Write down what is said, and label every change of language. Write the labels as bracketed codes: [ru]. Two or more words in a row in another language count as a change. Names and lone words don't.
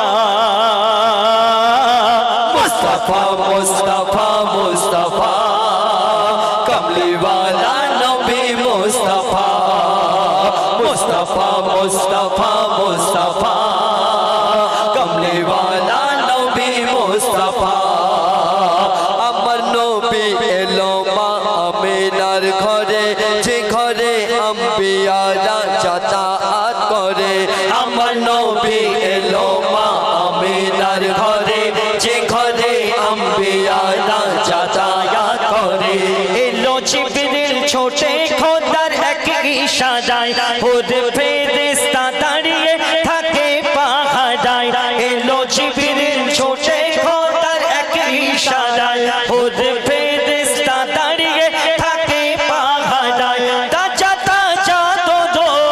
[ur] مصطفیٰ مصطفیٰ مصطفیٰ کملی والا نبی مصطفیٰ مصطفیٰ مصطفیٰ مصطفیٰ کملی والا نبی مصطفیٰ [bn] আমার নবী এলো মা আমিনার ঘরে যে ঘরে আম্বিয়ারা যাতায়াত করে আমার নবী এলো মা আমিনার ঘরে যে ঘরে আম্বিয়ারা যাতায়াত করে এলো জিবরিল ছোটে খোদার এক ইশারায় হুদ ফেরেশতা দাঁড়িয়ে থাকে পাহাড়ায় এলো জিবরিল ছোটে খোদার এক ইশারায় হুদ ফেরেশতা দাঁড়িয়ে থাকে পাহাড়ায় তাজা তাজা দো